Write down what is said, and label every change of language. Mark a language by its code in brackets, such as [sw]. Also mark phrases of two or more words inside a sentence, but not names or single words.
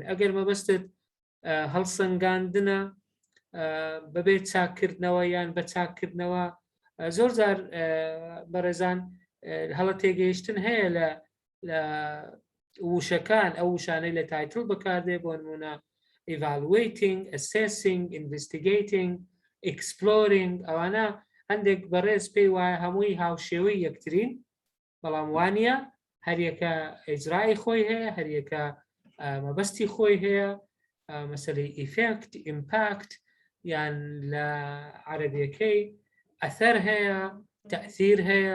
[ckb] ئەگەر مەبەستت هەڵسەنگاندنە بەبێ چاکردنەوە یان بە چاکردنەوە، زۆر جار بەڕێزان هەڵە تێگەیشتن هەیە لە وشەکان، ئەو وشانەی لە تایتڵ بەکاردێ، بۆ نمونە [en] evaluating, assessing, investigating, exploring، [ckb] ئەوانە هەندێک بەڕێز پێی وایە هەمووی هاوشێوەی یەکترین، بەڵام وانە هەریەکە ئیجرای خۆی هەیە، هەریەکە مەبەستی خۆی هەیە. مەسەلەی [en] effect, impact [ckb] یان لە عەرەبیەکەی ئەثەر هەیە، تەئثیر هەیە.